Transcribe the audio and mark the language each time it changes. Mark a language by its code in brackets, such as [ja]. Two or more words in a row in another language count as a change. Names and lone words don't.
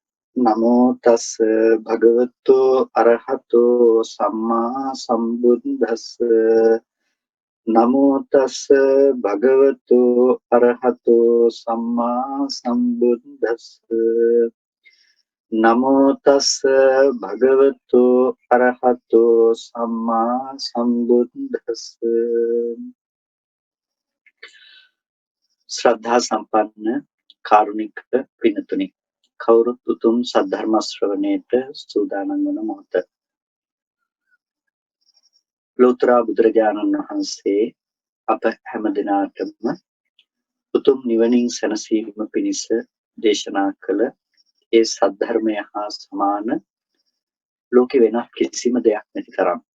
[pi] නමෝ තස් භගවතු අරහතෝ සම්මා සම්බුද්දස්ස නමෝ තස් භගවතු අරහතෝ සම්මා සම්බුද්දස්ස නමෝ තස් භගවතු අරහතෝ සම්මා සම්බුද්දස්ස [si] ශ්‍රද්ධා සම්පන්න කාරුණික පින්තුනි කවුරුත් උතුම් සද්ධර්ම ශ්‍රවණයට සූදානම් වන මොහොත ලෝතර බුදුරජාණන් වහන්සේ අප හැම දිනාටම උතුම් නිවනින් සැනසීම පිණිස දේශනා කළ ඒ සද්ධර්මය හා සමාන ලෝකෙ වෙන කිසිම දෙයක් නැති තරම්